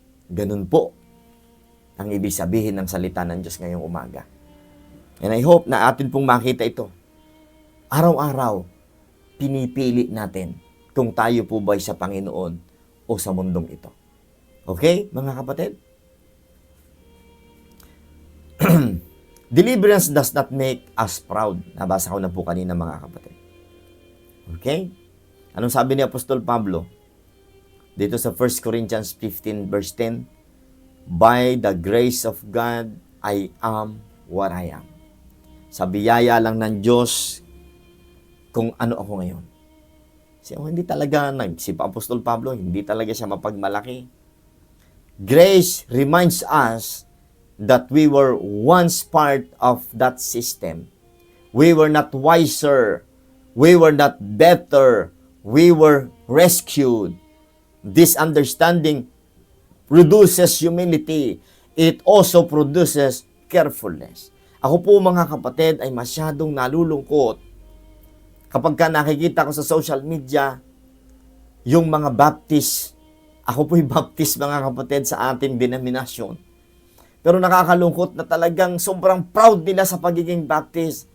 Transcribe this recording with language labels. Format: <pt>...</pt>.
<tl>Ganun po ang ibig sabihin ng salita ng Diyos ngayong umaga.</tl> <en>And I hope</en> <tl>na atin pong makita ito. Araw-araw, pinipili natin kung tayo po ba'y sa Panginoon o sa mundong ito. Okay, mga kapatid?</tl> <en>Deliverance does not make us proud.</en> <tl>Nabasa ko na po kanina, mga kapatid. Okay? Anong sabi ni Apostol Pablo? Dito sa 1 Corinthians 15 verse 10,</tl> <en>by the grace of God, I am</en> <tl>what I am. Sa biyaya lang ng Diyos, kung ano ako ngayon. Hindi talaga, si Apostol Pablo, hindi talaga siya mapagmalaki.</tl> <en>Grace reminds us that we were once part of that system. We were not wiser. We were not better. We were rescued. This understanding produces humility. It also produces carefulness.</en> <tl>Ako po, mga kapatid, ay masyadong nalulungkot kapag ka nakikita ko sa social media yung mga Baptist. Ako po'y Baptist, mga kapatid, sa ating denominasyon. Pero nakakalungkot na talagang sobrang proud nila sa pagiging Baptist.</tl>